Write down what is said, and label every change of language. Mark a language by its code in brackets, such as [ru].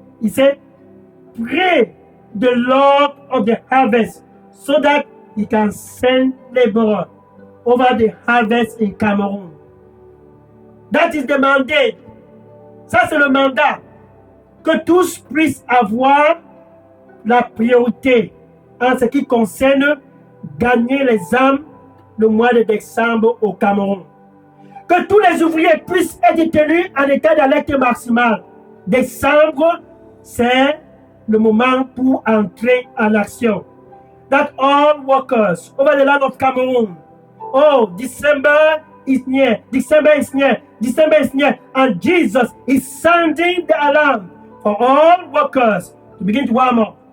[en] He said, pray the Lord of the harvest so that he can send laborers over the harvest in Cameroon. That is the mandate. [fr] Ça, c'est le mandat. Que tous puissent avoir la priorité en ce qui concerne gagner les âmes le mois de décembre au Cameroun. Que tous les ouvriers puissent être tenus en état d'alerte maximale. Décembre, c'est le moment pour entrer en action. [en] That all workers over the land of Cameroon, oh, December is near, December is near, December is near, and Jesus is sounding the alarm for all workers to begin to warm up.